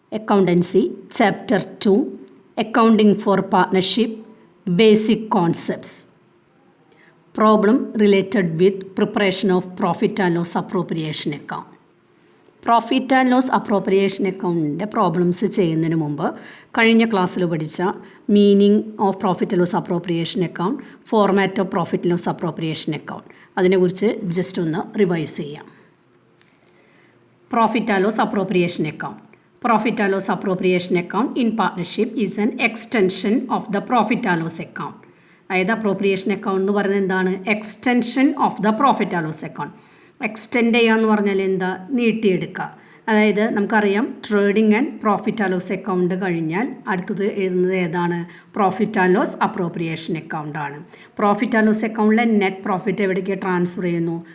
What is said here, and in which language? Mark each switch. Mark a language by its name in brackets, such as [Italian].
[English] Accountancy, Chapter 2, Accounting for Partnership, Basic Concepts. Problem related with preparation of Profit and Loss Appropriation Account. [Malayalam] Profit and Loss Appropriation Account problems ചെയ്യുന്നതിന് മുമ്പ് കഴിഞ്ഞ ക്ലാസ്സിൽ പഠിച്ച meaning of profit and loss appropriation account, format of profit and loss appropriation account, അതിനെക്കുറിച്ച് just ഒന്ന് revise ചെയ്യാം. [English] Profit and Loss Appropriation Account. Profit and Loss Appropriation Account in partnership is an extension of the Profit and Loss Account. [Malayalam] അതായത് appropriation account എന്ന് പറയുന്നത് എന്താണ്? Extension of the profit and loss account. Extend ചെയ്യുക എന്ന് പറഞ്ഞാൽ എന്താ? നീട്ടിയെടുക്കുക. അതായത് നമുക്കറിയാം trading and profit and loss account കഴിഞ്ഞാൽ അടുത്തത് എഴുതുന്നത് ഏതാണ്? Profit and loss appropriation അക്കൗണ്ടാണ്. Profit and loss അക്കൗണ്ടിലെ നെറ്റ് പ്രോഫിറ്റ് എവിടേക്ക് ട്രാൻസ്ഫർ ചെയ്യുന്നു?